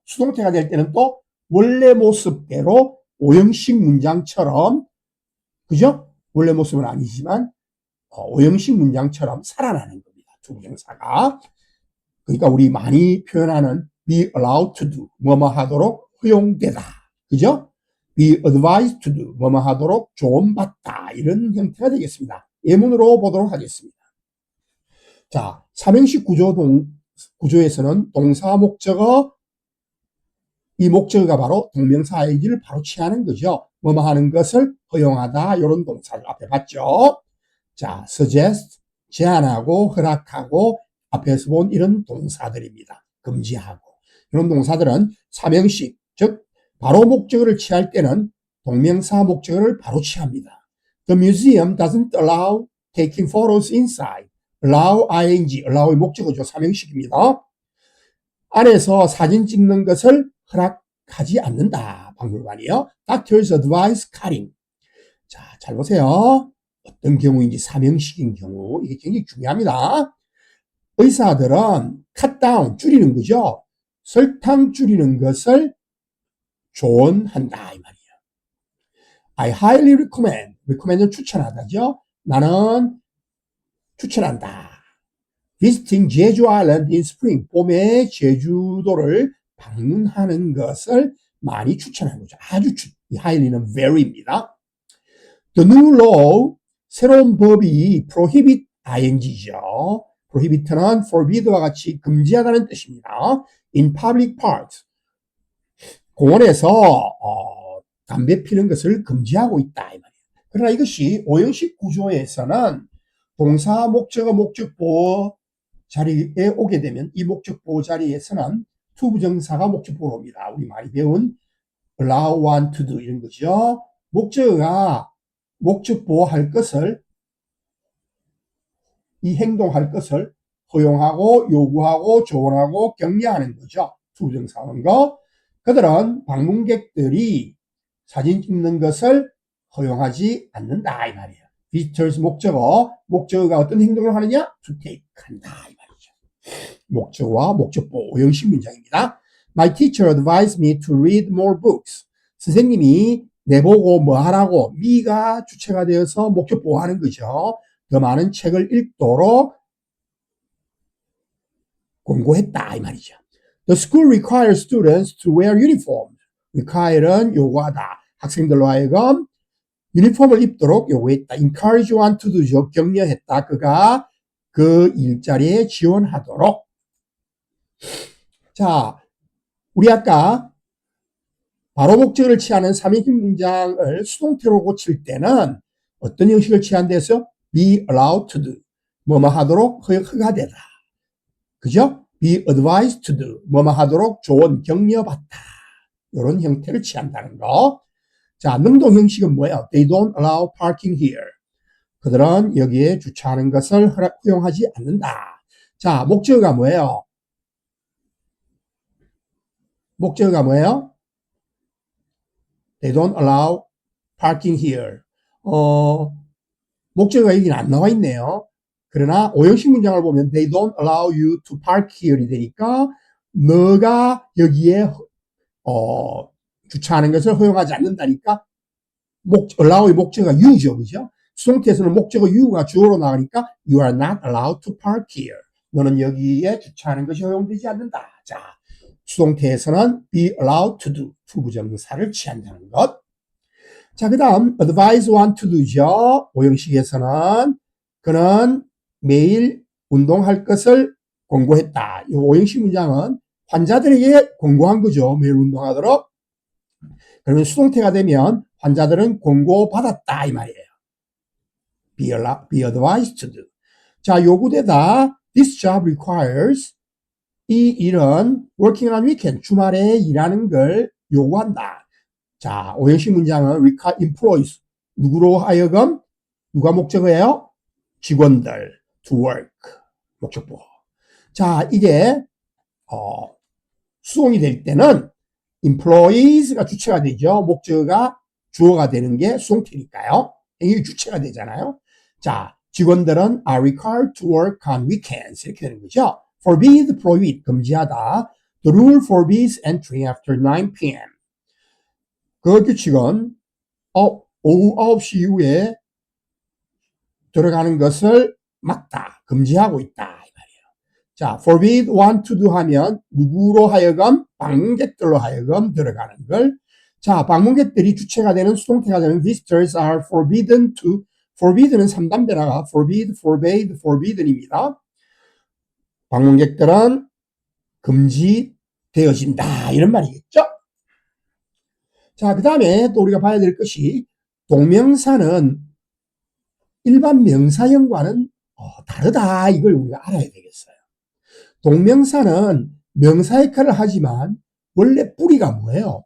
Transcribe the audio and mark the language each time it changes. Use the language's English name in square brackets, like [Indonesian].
[Korean] 수동태가 될 때는 또 원래 모습대로 오형식 문장처럼 그죠? 원래 모습은 아니지만 오형식 문장처럼 살아나는 겁니다. 투부정사가. 그러니까 우리 많이 표현하는 [English] be allowed to do, [Korean] 뭐뭐 하도록 허용되다. 그죠? [English] be advised to do, [Korean] 뭐뭐 하도록 조언받다. 이런 형태가 되겠습니다. 예문으로 보도록 하겠습니다. 자, 삼형식 구조에서는 동사 목적어, 이 목적어가 바로 동명사 ing를 바로 취하는 거죠. 뭐뭐 하는 것을 허용하다. 이런 동사를 앞에 봤죠. 자, suggest, 제안하고 허락하고 앞에서 본 이런 동사들입니다. 금지하고. 이런 동사들은 삼형식, 즉 바로 목적어를 취할 때는 동명사 목적어를 바로 취합니다. [English] The museum doesn't allow taking photos inside. [Korean] allow ing, allow의 목적어죠. 삼형식입니다. 안에서 사진 찍는 것을 허락하지 않는다. 박물관이요. [English] Doctor's advise cutting. [Korean] 자, 잘 보세요. 어떤 경우인지 삼형식인 경우 이게 굉장히 중요합니다. 의사들은 cut down, 줄이는 거죠. 설탕 줄이는 것을 조언한다 이 말이에요. [English] I highly recommend, [Korean] recommend는 추천하다죠. 나는 추천한다. [English] visiting [Korean] 제주 아일랜드 [English] in spring, [Korean] 봄에 제주도를 방문하는 것을 많이 추천하는 거죠. 아주 이 highly는 very입니다. [English] The new law, [Korean] 새로운 법이 [English] prohibit ing죠. [Korean] prohibit는 forbid와 같이 금지하다는 뜻입니다. [English] in public parks, [Korean] 공원에서 담배 피는 것을 금지하고 있다 이 말이에요. 그러나 이것이 오형식 구조에서는 동사, 목적어, 목적보호 자리에 오게 되면 이 목적보호 자리에서는 투부정사가 목적보호로 옵니다. 우리 많이 배운 allow, want, to do 이런 거죠. 목적어가 목적보호할 것을, 이 행동할 것을 허용하고 요구하고 조언하고 격려하는 거죠. 투부정사는 거. 그들은 방문객들이 사진 찍는 것을 허용하지 않는다 이 말이에요. visitors 목적어가 어떤 행동을 하느냐? [English] to take [Korean] 한다 이 말이죠. 목적어와 목적보 오형식 문장입니다. [English] My teacher advised me to read more books. [Korean] 선생님이 내보고 뭐 하라고, me가 주체가 되어서 목적보호하는 거죠. 더 많은 책을 읽도록 권고했다 이 말이죠. [English] The school requires students to wear uniform. [Korean] require는 요구하다. 학생들로 하여금 유니폼을 입도록 요구했다. [English] encourage one to do죠. [Korean] 격려했다. 그가 그 일자리에 지원하도록. 자, 우리 아까 바로 목적을 취하는 3인칭 문장을 수동태로 고칠 때는 어떤 형식을 취한대서 [English] be allowed to do. [Korean] 뭐뭐 하도록 허가되다. 그죠? [English] be advised to do. [Korean] 뭐뭐 하도록 조언, 격려받다. 이런 형태를 취한다는 거. 자, 능동 형식은 뭐예요? [English] They don't allow parking here. [Korean] 그들은 여기에 주차하는 것을 허용하지 않는다. 자, 목적어가 뭐예요? 목적어가 뭐예요? [English] They don't allow parking here. [Korean] 목적어가 여기는 안 나와 있네요. 그러나 오형식 문장을 보면 [English] they don't allow you to park here [Korean] 이 되니까 너가 여기에 주차하는 것을 허용하지 않는다니까 allow의 목적어가 you죠. 그죠? 수동태에서는 목적어 you가 주어로 나가니까 [English] you are not allowed to park here. [Korean] 너는 여기에 주차하는 것이 허용되지 않는다. 자, 수동태에서는 [English] be allowed to do. [Korean] 투부정사를 취한다는 것. 자, 그 다음 [English] advise one to do [Korean] 죠. 오형식에서는 그는 매일 운동할 것을 권고했다. 이 오형식 문장은 환자들에게 권고한 거죠. 매일 운동하도록. 그러면 수동태가 되면 환자들은 권고받았다 이 말이에요. [English] be advised to do. [Korean] 자, 요구되다. [English] This job requires. [Korean] 이 일은 [English] working on weekend. [Korean] 주말에 일하는 걸 요구한다. 자, 오형식 문장은 employs. 누구로 하여금? 누가 목적어예요? 직원들. [English] to work. [Korean] 목적보. 자, 이게 수동이 될 때는 employees가 주체가 되죠. 목적어가 주어가 되는 게 수동태니까요. 행위 주체가 되잖아요. 자, 직원들은 [English] are required to work on weekends. [Korean] 이렇게 되는 거죠. [English] forbid, prohibit, [Korean] 금지하다. [English] The rule forbids entering after 9 p.m. [Korean] 그 규칙은 오후 9시 이후에 들어가는 것을 막다, 금지하고 있다 이 말이에요. 자, [English] forbid one to do [Korean] 하면 누구로 하여금? 방문객들로 하여금 들어가는 걸. 자, 방문객들이 주체가 되는 수동태가 되는 [English] visitors are forbidden to. [Korean] forbid는 3단배라가 forbid, forbade, forbidden입니다. 방문객들은 금지되어진다 이런 말이겠죠. 자, 그 다음에 또 우리가 봐야 될 것이 동명사는 일반 명사형과는 다르다. 이걸 우리가 알아야 되겠어요. 동명사는 명사 역할을 하지만 원래 뿌리가 뭐예요?